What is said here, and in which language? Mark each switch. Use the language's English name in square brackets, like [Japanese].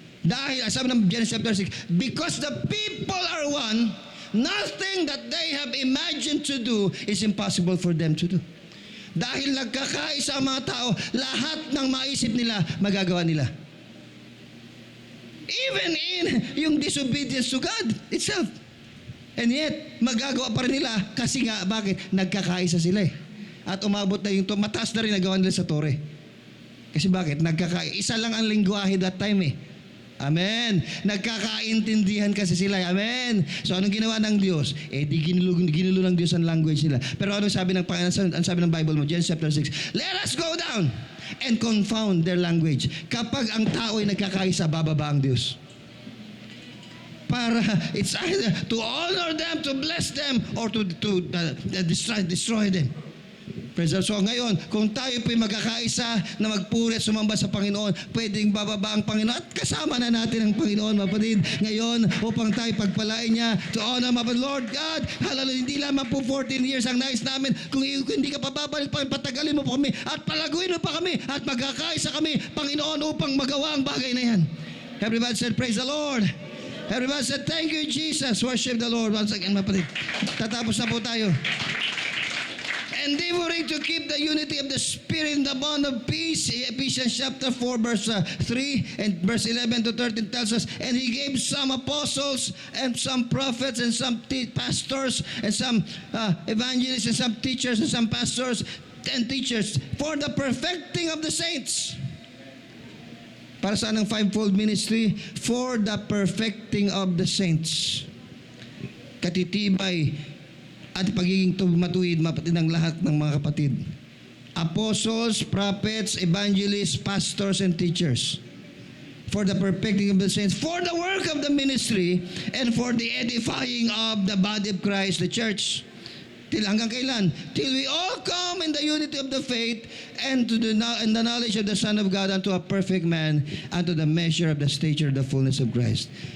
[Filipino] Dahil, sabi ng [English] Genesis chapter 6, because the people are one, nothing that they have imagined to do is impossible for them to do. [Filipino] Dahil nagkakaisa ang mga tao, lahat ng maisip nila, magagawa nila. [English] Even in yung disobedience to God itself. [Filipino] And yet, magagawa pa rin nila kasi nga, bakit? Nagkakaisa sila eh. At umabot na yung mataas na rin nagawa nila sa tore. Kasi bakit? Isa lang ang lingwahe [English] that time [Filipino] eh. Amen. Nagkakaintindihan kasi sila. Amen. So anong ginawa ng Diyos? Di ginulo ng Diyos ang language nila. Pero ano sabi ng Bible mo? [English] Genesis chapter 6. Let us go down and confound their language. [Filipino] Kapag ang tao ay nagkakaisa, bababa ang Diyos. [English] Para it's either to honor them, to bless them, or to destroy them. [Filipino] So ngayon, kung tayo po'y magkakaisa na magpuri at sumamba sa Panginoon, pwedeng bababa ang Panginoon at kasama na natin ang Panginoon, mapatid, ngayon upang tayo pagpalain niya to honor, mapatid, Lord God, hallelujah, hindi lamang po 14 years ang nais namin, kung hindi ka pababalik pa, patagalin mo po kami at palaguin mo pa kami at magkakaisa kami, Panginoon, upang magawa ang bagay na yan. [English] Everybody said, praise the Lord. Everybody said, thank you, Jesus. Worship the Lord. Once again, mapatid. [Filipino] Tatapos na po tayo. [English] Endeavoring to keep the unity of the Spirit in the bond of peace. Ephesians chapter 4 verse 3 and verse 11 to 13 tells us, and He gave some apostles and some prophets and some pastors and some evangelists and some teachers and some pastors and teachers for the perfecting of the saints. [Filipino] Para saan ang [English] fivefold ministry? For the perfecting of the saints. [Filipino] Katitibay at pagiging matuwid, mapatid ng lahat ng mga kapatid. [English] apostles, prophets, evangelists, pastors, and teachers, for the perfecting of the saints, for the work of the ministry, and for the edifying of the body of Christ, the church. Till [Filipino] hanggang kailan? [English] Till we all come in the unity of the faith and to the knowledge of the Son of God, unto a perfect man, unto the measure of the stature of the fullness of Christ.